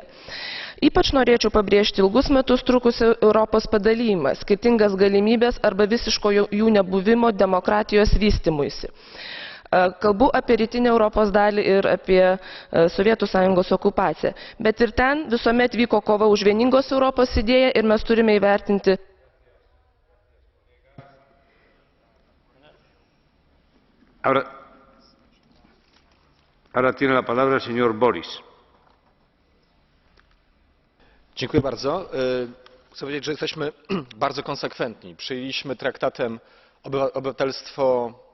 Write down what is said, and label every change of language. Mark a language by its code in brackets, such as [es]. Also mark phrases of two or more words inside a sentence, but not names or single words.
[lt] Ypač norėčiau pabrėžti ilgus metus trukusią Europos padalymą, skirtingas galimybės arba visiško jų nebuvimo demokratijos vystymuisi. Kalbu apie rytinę Europos dalį ir apie Sovietų Sąjungos okupaciją. Bet ir ten visuomet vyko kova už vieningos Europos idėją ir mes turime įvertinti. [es] Ahora tiene la palabra el señor Boris. [pl] Dziękuję bardzo. Chcę powiedzieć, że jesteśmy bardzo konsekwentni. Przyjęliśmy traktatem obywatelstwo